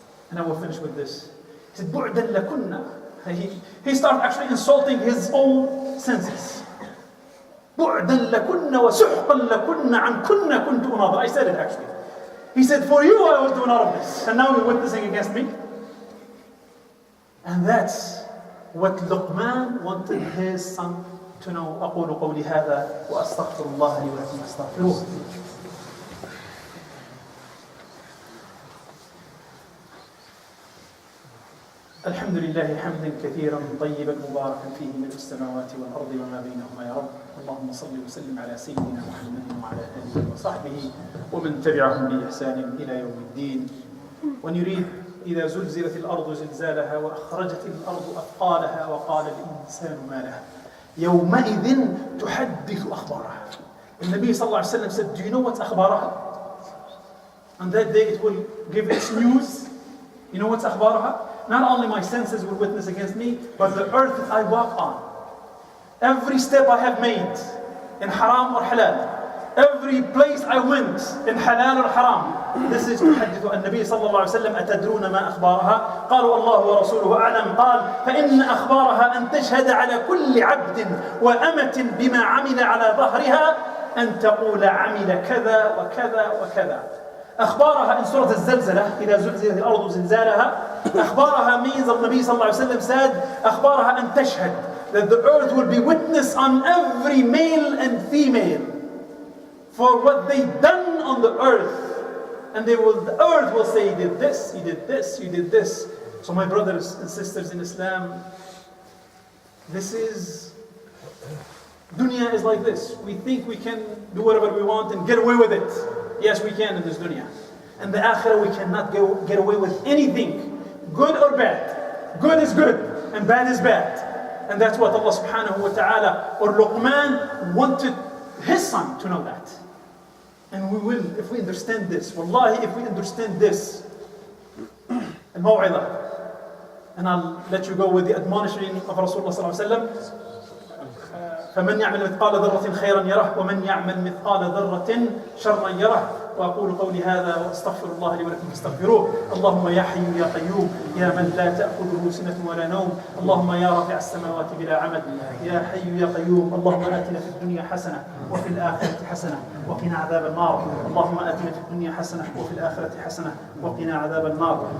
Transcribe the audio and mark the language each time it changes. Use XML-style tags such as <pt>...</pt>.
<en>And I will finish with this. He said,</en> <ar>بُعْدًا لَكُنَّ.</ar> <en>He started actually insulting his own senses.</en> <ar>بُعْدًا لَكُنَّ وَسُحْقًا لَكُنَّ عَنْ كُنَّ كُنْتُ أُنَابِلْ.</ar> <en>I said it actually. He said, for you I was doing all of this. And now you're witnessing against me. And that's what Luqman wanted his son to know.</en> <ar>أقول قولي هذا وأستغفر الله لي ولكم فاستغفروه. الحمد لله حمدا كثيرا طيبا مباركا فيه ملء السماوات والأرض وما بينهما يا رب. اللهم صل وسلم على سيدنا محمد وعلى آله وصحبه ومن تبعهم بإحسان إلى يوم الدين.</ar> <en>When you read</en> <ar>إذا زلزلت الأرض زلزالها وأخرجت الأرض أثقالها وقال الإنسان ما لها يومئذ تحدث أخبارها.</ar> <en>النبي صلى الله عليه وسلم said, do you know what's أخبارها? On that day it will give its news. You know what's أخبارها? Not only my senses will witness against me, but the earth that I walk on. Every step I have made in haram or halal. Every place I went in halal or haram. This is</en> <ar>تحدث النبي صلى الله عليه وسلم أتدرون ما أخبارها؟ قالوا الله ورسوله أعلم. قال فإن أخبارها أن تشهد على كل عبد وأمة بما عمل على ظهرها أن تقول عمل كذا وكذا وكذا. أخبارها</ar> <en>in Surah</en> <ar>الزلزلة إذا زلزلت الأرض زلزالها.</ar> <en>أخبارها means النبي صلى الله عليه وسلم said</en> <ar>أخبارها أن تشهد,</ar> <en>that the earth will be witness on every male and female for what they done on the earth. And the earth will say, you did this, you did this, you did this. So my brothers and sisters in Islam, this is, dunya is like this. We think we can do whatever we want and get away with it. Yes, we can in this dunya. And the akhirah, we cannot get away with anything, good or bad. Good is good, and bad is bad. And that's what Allah subhanahu wa ta'ala, or Luqman, wanted his son to know that. And we will, if we understand this, wallahi, if we understand this, al-maw'idah, and I'll let you go with the admonishing of Rasulullah sallallahu alayhi wa sallam,</en> <ar>فمن يعمل مثقال ذرة خيرا يره ومن يعمل مثقال ذرة شرا يره. وأقول قولي هذا وأستغفر الله لي ولكم فاستغفروه. اللهم يا حي يا قيوم يا من لا تأخذه سنة ولا نوم. اللهم يا رافع السماوات بلا عمد يا حي يا قيوم. اللهم آتنا في الدنيا حسنة وفي الآخرة حسنة وقنا عذاب النار. اللهم آتنا في الدنيا حسنة وفي الآخرة حسنة وقنا عذاب النار.</ar>